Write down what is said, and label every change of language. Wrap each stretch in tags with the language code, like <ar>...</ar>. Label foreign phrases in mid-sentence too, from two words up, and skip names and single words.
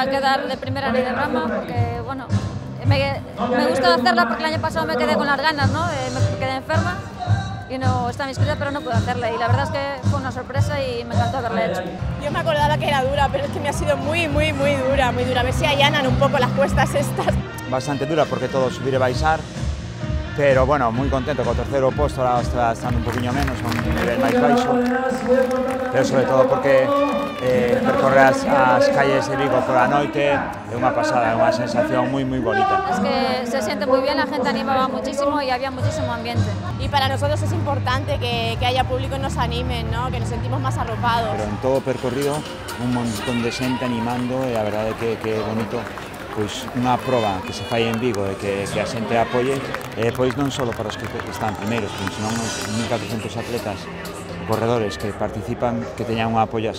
<es>quedar de primera ni de broma, porque bueno, me gusta hacerla porque el año pasado me quedé con las ganas, ¿no? Me quedé enferma y no estaba inscrita, pero no pude hacerla, y la verdad es que fue una sorpresa y me encantó haberla hecho. Yo me acordaba que era dura, pero es que me ha sido muy dura, muy dura. A ver si allanan un poco las cuestas estas.</es> <gl>Bastante dura porque todo subir e baixar,</gl> <es>pero bueno,</es> <gl>moi contento co terceiro posto, ahora está estando un poquinho menos, a un nivel máis baixo, pero sobre todo porque percorrer as calles de Vigo</gl> <es>por la</es> <gl>noite é unha pasada, é unha sensación moi bonita.</gl> <es>Es que se siente muy bien, la gente animaba muchísimo y había muchísimo ambiente. Y para nosotros es importante que haya público y nos animen, ¿no? Que nos sentimos más arropados.</es> <gl>Pero en todo o percorrido, un montón de xente animando e a verdade é que é bonito. Pois unha proba que se fai en Vigo e que a xente apoie, pois non só para os que están primeiros, senón os 1.400 atletas, corredores que participan, que teñan un apoio así.</gl>